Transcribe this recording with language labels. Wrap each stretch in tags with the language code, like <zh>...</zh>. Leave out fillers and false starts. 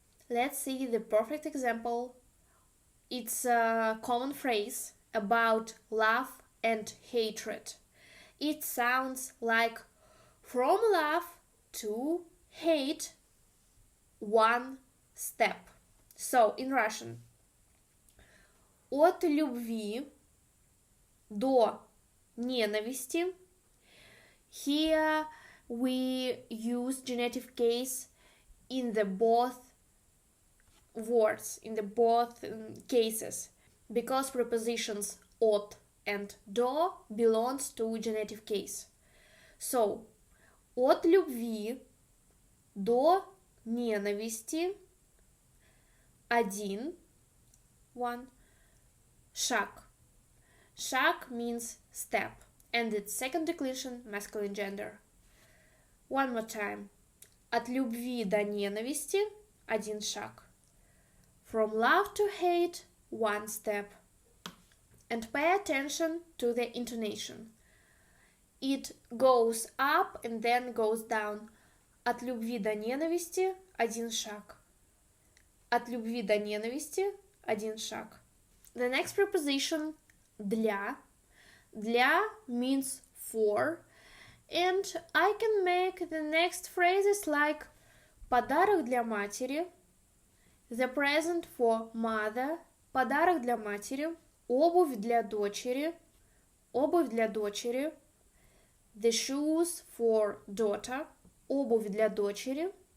<en>Let's see the perfect example. It's a common phrase about love and hatred. It sounds like from love to hate, one step. So, in Russian,</en> <ru>от любви до ненависти.</ru> <en>Here we use genitive case in the both words, in the both cases, because prepositions от and до belongs to genitive case.</en> <ru>So, от любви до ненависти</ru> <en>one</en> <ru>шаг.</ru> <en>Шаг means step, and its second declension masculine gender. One more time.</en> <ru>От любви до ненависти один шаг.</ru> <en>From love to hate, one step. And pay attention to the intonation. It goes up and then goes down.</en> <ru>От любви до ненависти один шаг. От любви до ненависти один шаг.</ru> <en>The next preposition для. Для means for, and I can make the next phrases like</en> <ru>подарок для матери,</ru> <en>the present for mother,</en> <ru>подарок для матери, обувь для дочери, обувь для дочери,</ru> <en>the shoes for daughter,</en> <ru>обувь для дочери,</ru>